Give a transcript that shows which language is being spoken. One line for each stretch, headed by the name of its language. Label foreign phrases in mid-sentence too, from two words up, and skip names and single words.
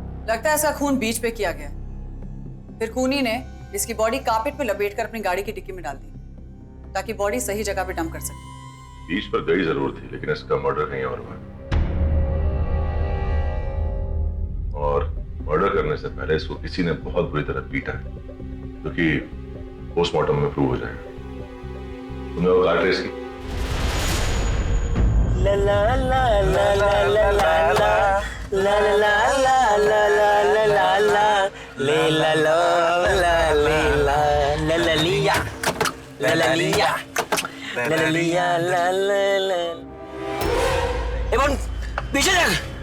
Hindi: लगता है इसका खून बीच पे किया गया। फिर खूनी ने इसकी बॉडी कारपेट पे लपेटकर अपनी गाड़ी की डिक्की में डाल दी ताकि बॉडी सही जगह पे डंप कर सके। बीच पर गई जरूर थी, लेकिन इसका मर्डर कहीं और हुआ। और मर्डर करने से पहले इसको किसी ने बहुत बुरी तरह पीटा है, क्योंकि पोस्टमार्टम में प्रूव हो जाएगा। तुमने वो कार ट्रेस की? ला ला ला ला ला ला ला ला ला ला ला ला ला ला ला ले ला ला ला ले ला ला ला लिया ला ला लिया ला ला लिया ला ला ला। एवन पीछे देख।